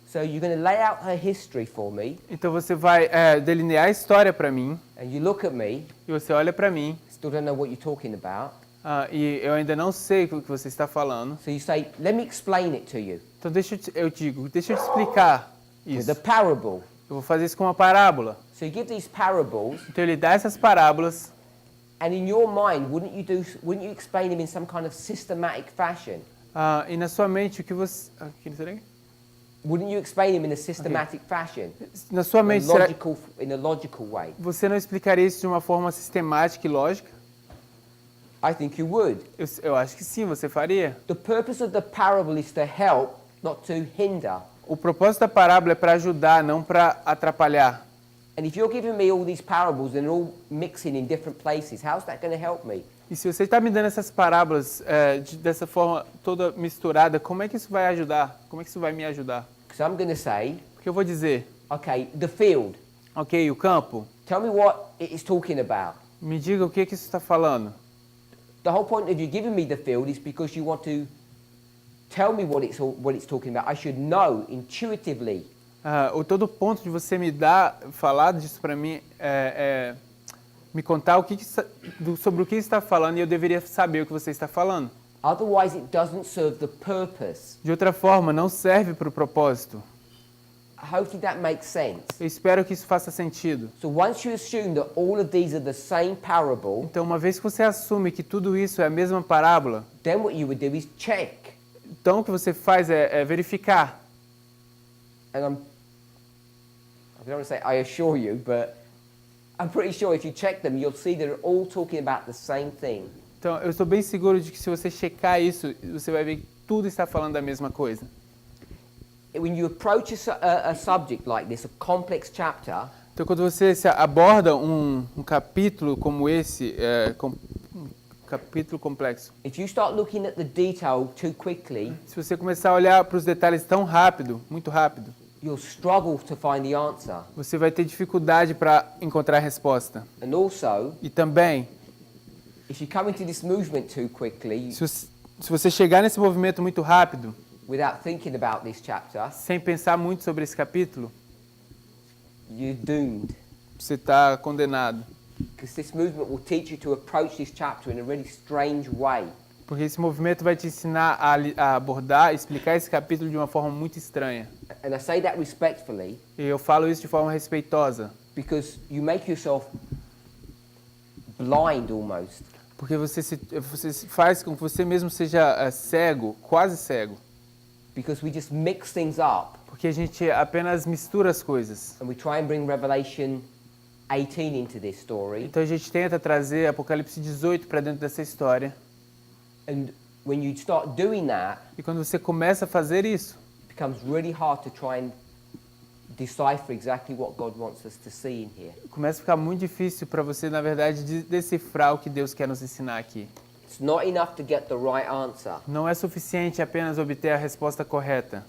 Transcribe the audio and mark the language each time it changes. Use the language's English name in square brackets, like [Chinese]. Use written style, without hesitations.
[English] So you're going to lay out her history for me, [Portuguese] Então você vai delinear a história para mim, [English] and you look at me, [Portuguese] e você olha para mim, [English] still don't know what you're talking about. [Portuguese] e eu ainda não sei o que você está falando. [English] So you say, let me explain it to you. [Portuguese] Então deixa eu te explicar [English] With [Portuguese] isso. [English] a parable. [Portuguese] Eu vou fazer isso com uma parábola. [English] So you give these parables, [Portuguese] Então ele dá essas parábolas, [English] and in your mind, wouldn't you explain them in some kind of systematic fashion? [Portuguese] e na sua mente o que você... [English] Wouldn't you explain them in a systematic fashion? [Portuguese] Na sua [English] In [Portuguese] mente, [English] in a logical way? [Portuguese] você não explicaria isso de uma forma sistemática e lógica? [English] I think you would. [Portuguese] Eu acho que sim, você faria. [English] The purpose of the parable is to help, not to hinder. [Portuguese] O propósito da parábola é para ajudar, não para atrapalhar. [English] And if you're giving me all these parables and they're all mixing in different places, how's that going to help me? [Portuguese] E se você está me dando essas parábolas dessa forma toda misturada, como é que isso vai ajudar? Como é que isso vai me ajudar? [English] Because I'm going to say, [Portuguese] Porque eu vou dizer, [English] okay, the field. [Portuguese] ok, o campo, [English] Tell me what it is talking about. [Portuguese] me diga o que isso está falando. [English] The whole point of you giving me the field is because you want to tell me what it's talking about. I should know intuitively. [Portuguese] Todo ponto de você falar disso para mim é me contar sobre o que está falando, e eu deveria saber o que você está falando. [English] Otherwise, it doesn't serve the purpose. [Portuguese] De outra forma, não serve para o propósito. [English] Hopefully that makes sense. [Portuguese] Eu espero que isso faça sentido. [English] So once you assume that all of these are the same parable, [Portuguese] Então, uma vez que você assume que tudo isso é a mesma parábola, [English] then what you would do is check. [Portuguese] então o que você faz é verificar. [English] And I don't want to say I assure you, but I'm pretty sure if you check them, you'll see they're all talking about the same thing. [Portuguese] Então, eu estou bem seguro de que se você checar isso, você vai ver que tudo está falando da mesma coisa. [English] When you approach a subject like this, a complex chapter, [Portuguese] Então, quando você aborda um capítulo como esse, um capítulo complexo, [English] if you start looking at the detail too quickly, [Portuguese] se você começar a olhar para os detalhes tão rápido, muito rápido, [English] you'll struggle to find the answer. [Portuguese] você vai ter dificuldade para encontrar a resposta. [English] And also, [Portuguese] E também, [English] If you come into this movement too quickly, [Portuguese] Se você chegar nesse movimento muito rápido, [English] without thinking about this chapter, [Portuguese] sem pensar muito sobre esse capítulo, [English] you're doomed. [Portuguese] você está condenado. [English] Because this movement will teach you to approach this chapter in a really strange way. [Portuguese] Porque esse movimento vai te ensinar a abordar, explicar esse capítulo de uma forma muito estranha. [English] And I say that respectfully [Portuguese] E eu falo isso de forma respeitosa, [English] because you make yourself blind almost. [Portuguese] porque você faz com que você mesmo seja cego, quase cego. [English] Because we just mix things up [Portuguese] Porque a gente apenas mistura as coisas. [English] and we try and bring Revelation 18 into this story. [Portuguese] Então a gente tenta trazer Apocalipse 18 para dentro dessa história. [English] And when you start doing that, [Portuguese] E quando você começa a fazer isso, [English] it becomes really hard to try and decipher exactly what God wants us to see in here. [Portuguese] começa a ficar muito difícil para você, na verdade, decifrar o que Deus quer nos ensinar aqui. [English] It's not enough to get the right answer. [Portuguese] Não é suficiente apenas obter a resposta correta.